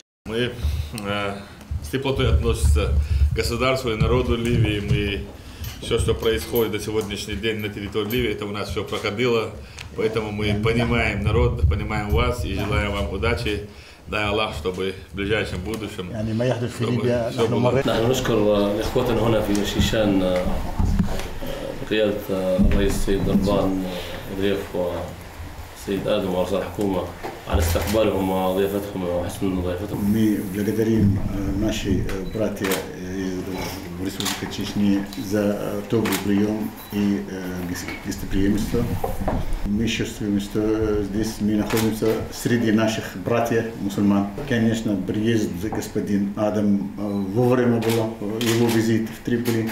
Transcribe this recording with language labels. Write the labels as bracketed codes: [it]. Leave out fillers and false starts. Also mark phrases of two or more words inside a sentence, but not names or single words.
[ru] Мы с теплотой относимся к государству и народу Ливии. Мы все, что происходит до сегодняшний день на территории Ливии, это у нас все проходило. Поэтому мы понимаем народ, понимаем вас и желаем вам удачи. Дай Аллах, чтобы в ближайшем будущем все было. [ar] نحن نشكر إخوتنا هنا في شيشان بقيادة الرئيس السيد ضربان ضيف والسيد آدم ورئيس الحكومة على استقبالهم وضيافتهم وحسن ضيافتهم. [ru] Мы благодарим наши братья в Республике Чечни за добрый прием и гостеприимство. Мы чувствуем, что здесь мы находимся среди наших братьев мусульман. Конечно, приезд господин Адам вовремя был, его визит в Триполи.